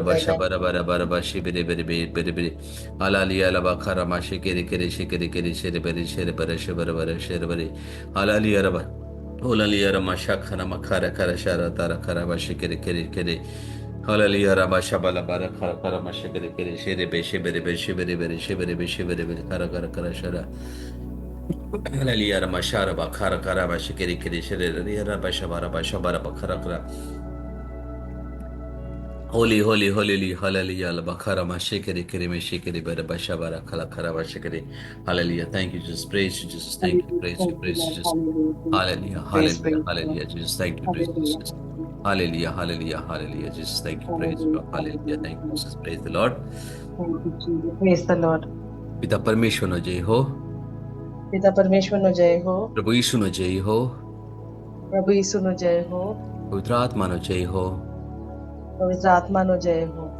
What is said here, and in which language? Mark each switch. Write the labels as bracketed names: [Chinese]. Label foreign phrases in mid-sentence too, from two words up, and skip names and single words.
[English] બાશા બારા બારા બારા બાશી બેરે બેરે બેરે બેરે હાલાલિયા લબા ખારા માશી કેરે કેરે શી કેરે કેરે શેરે બેરે શેરે બરે શેરે બરે શેરે બરે હાલાલિયા રબા હોલાલિયા રમા શાખરા મખારા ખરા શારા તારા ખરા બાશી કેરે કેરે કેરે હાલાલિયા રબા શાબાલા બારા ખરા ખરા માશી કેરે કેરે શેરે બેશી બેરે બેશી બેરે બેરે શેરે બેશી બેરે બેરે ખરા ખરા ખરા શારા Hallelujah, Ramashara Bakara Karaba Shikiri Kiri Shiri Rabashabara Bashabara Bakara Kara. Holy, holy, holy, hallelujah, Bakara Mashikiri Kiri Meshikiri Bashabara Kala Karaba Shikiri. Hallelujah. Thank you, Jesus. Praise you, Jesus. Thank you, praise you, praise you, Jesus. Hallelujah, hallelujah, hallelujah, Jesus. Thank you, praise you, Jesus. Hallelujah, hallelujah, hallelujah, Jesus. Thank you, praise you. Hallelujah, thank you, Jesus. Praise the Lord. Praise the Lord. [Gujarati] પિતા પરમેશ્વર નો જય હો. પિતા પરમેશ્વર નો જય હો. પ્રભુ ઈસુ નો જય હો. પ્રભુ ઈસુ નો જય હો. પવિત્ર આત્મા નો જય હો. પવિત્ર આત્મા નો જય હો.